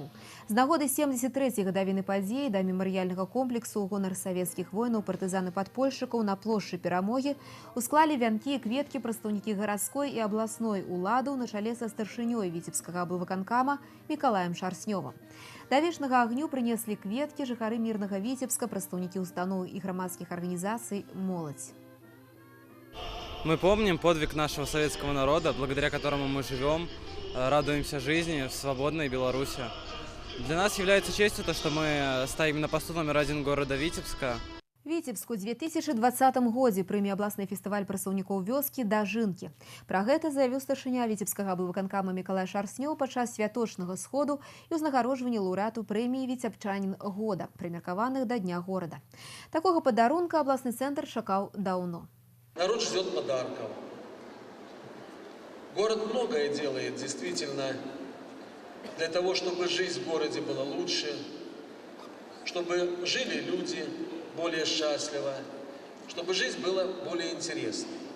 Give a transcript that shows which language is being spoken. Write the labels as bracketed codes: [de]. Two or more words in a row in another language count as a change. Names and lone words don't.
[be] З нагоды 73-й гадавіны падзеі да мемарыяльнага комплексу ў гонар савецкіх воінаў партызаны-падпольшчыкаў на плошчы Перамогі усклалі вянкі і кветкі прадстаўнікі гарадской і абласной уладаў на чале са старшынёй Віцебскага аблвыканкама Мікалаем Шарснёвым. Да вечнага агню прынеслі кветкі жыхары мірнага Віцебска, прадстаўнікі устаноў і грамадскіх арганізацый, моладзь. [ru] Мы помним подвиг нашего советского народа, благодаря которому мы живем, радуемся жизни в свободной Беларуси. Для нас является честью то, что мы стоим на посту №1 города Витебска. [be] Віцебску ў 2020 годзе прыме абласны фестываль прадстаўнікоў вёскі дажынкі. Пра гэта заявіў старшыня Віцебскага аблвыканкама Мікалай Шарснёў падчас святочнага сходу і ўзнагароджвання лаўрэату прэміі «Віцебчанін года», прымеркаваных да Дня горада. Такога падарунка абласны цэнтр чакаў даўно. [ru] Народ ждет подарков. Город многое делает действительно для того, чтобы жизнь в городе была лучше, чтобы жили люди более счастливо, чтобы жизнь была более интересной.